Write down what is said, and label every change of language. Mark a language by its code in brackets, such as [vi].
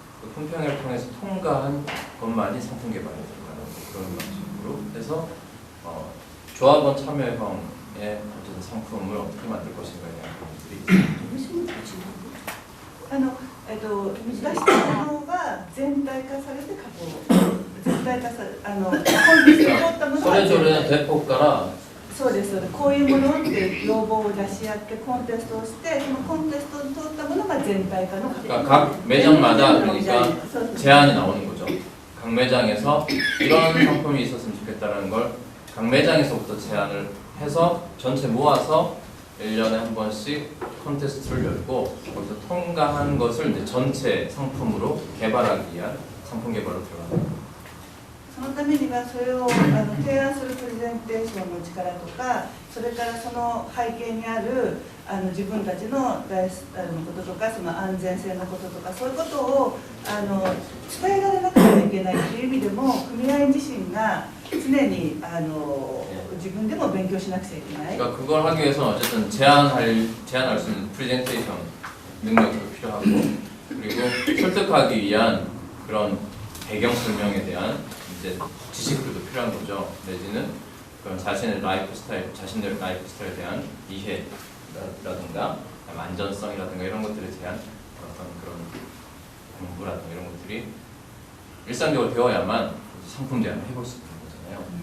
[ko] 그 품평회를 통해서 통과한 것만이 상품 개발에 들어가는 그런 방식으로 해서 조합원 참여형의 어떤 상품을 어떻게 만들 것인가에 대한 부분들이 있습니다. [ja] 出したものが全体化されて全体化されコンテストを取ったものが 소래조래 대폭가라 そうです。こういうものって要望を出し合ってコンテストをしてそのコンテストを通ったものが全体化の [ko] 그러니까 각 매장마다 그러니까 제안이 나오는 거죠. 각 매장에서 이런 상품이 있었으면 좋겠다라는 걸 각 매장에서부터 제안을 해서 전체 모아서 1년에 한 번씩 콘테스트를 열고 거기서 통과한 것을 이제 전체 상품으로 개발하기 위한 상품 개발로 들어갑니다. [ja] そのためにはそれを提案するプレゼンテーションの力とかそれからその背景にある自分たちのこととかその安全性のこととかそういうことを伝えられなければいけないという意味でも組合自身が常に自分でも勉強しなくちゃいけない。 [ko] 그러니까 그걸 하기 위해서는 어쨌든 제안할 수 있는 프레젠테이션 능력도 필요하고 그리고 설득하기 위한 그런 배경 설명에 대한 이제 지식들도 필요한 거죠. 내지는 그런 자신의 라이프 스타일, 자신들의 라이프 스타일에 대한 이해라든가 안전성이라든가 이런 것들에 대한 어떤 그런 공부라든가 이런 것들이 일상적으로 되어야만 상품 제안을 해볼 수 있는 거잖아요.